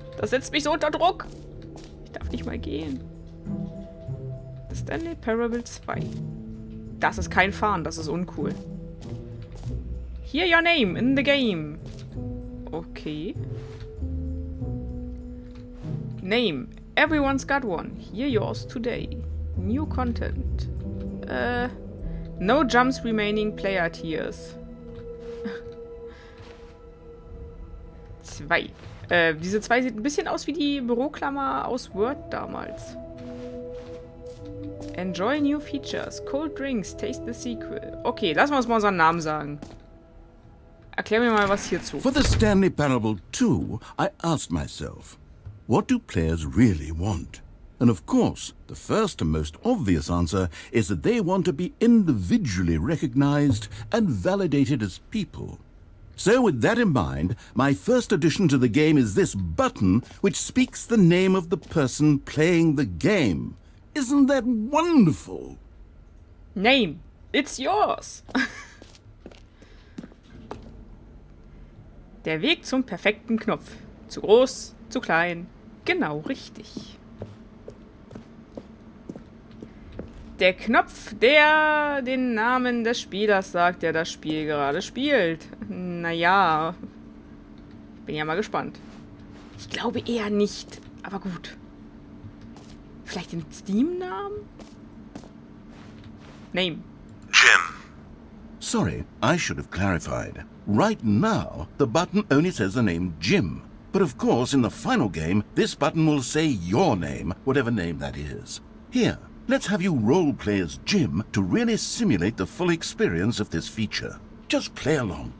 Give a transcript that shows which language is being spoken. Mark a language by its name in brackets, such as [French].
[German] Das setzt mich so unter Druck. Ich darf nicht mal gehen. The Stanley Parable 2. Das ist kein Fahren, das ist uncool. [English] Hear your name in the game. Okay. Name. Everyone's got one. Hear yours today. New content. No jumps remaining player tiers. 2. [German] Diese 2 sieht ein bisschen aus wie die Büroklammer aus Word damals. [English] Enjoy new features. Cold drinks. Taste the sequel. [German] Okay, lassen wir uns mal unseren Namen sagen. Erklär mir mal was hierzu. [English] For the Stanley Parable 2, I asked myself, what do players really want? And of course, the first and most obvious answer is that they want to be individually recognized and validated as people. So with that in mind, my first addition to the game is this button which speaks the name of the person playing the game. Isn't that wonderful? Name. It's yours. [German] Der Weg zum perfekten Knopf. Zu groß, zu klein. Genau richtig. Der Knopf, der den Namen des Spielers sagt, der das Spiel gerade spielt. Naja. Ich bin ja mal gespannt. Ich glaube eher nicht, aber gut. Vielleicht den Steam-Namen? [English] Name. Jim. Sorry, I should have clarified. Right now, the button only says the name Jim. But of course, in the final game, this button will say your name, whatever name that is. Here, let's have you role-play as Jim to really simulate the full experience of this feature. Just play along.